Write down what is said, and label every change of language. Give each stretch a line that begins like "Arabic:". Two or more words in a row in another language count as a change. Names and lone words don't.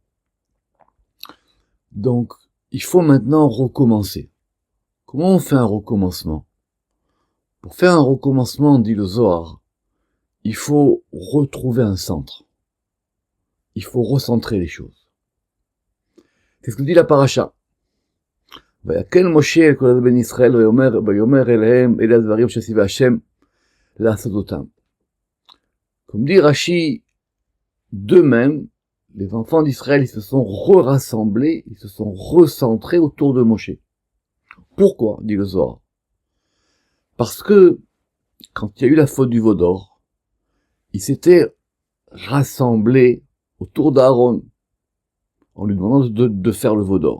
French: Donc, il faut maintenant recommencer. Comment on fait un recommencement? Pour faire un recommencement, dit le Zohar, il faut retrouver un centre. Il faut recentrer les choses. C'est ce que dit la paracha.
Hebrew: ויקל משה אל כל בני ישראל ויאמר אליהם אלה הדברים שציווה השם לעשות אותם.
French: Comme dit Rashi, d'eux-mêmes, les enfants d'Israël, ils se sont rassemblés, ils se sont recentrés autour de Moshe. Pourquoi, dit le Zohar? Parce que, quand il y a eu la faute du veau d'or, ils s'étaient rassemblés autour d'Aaron, en lui demandant de faire le veau d'or.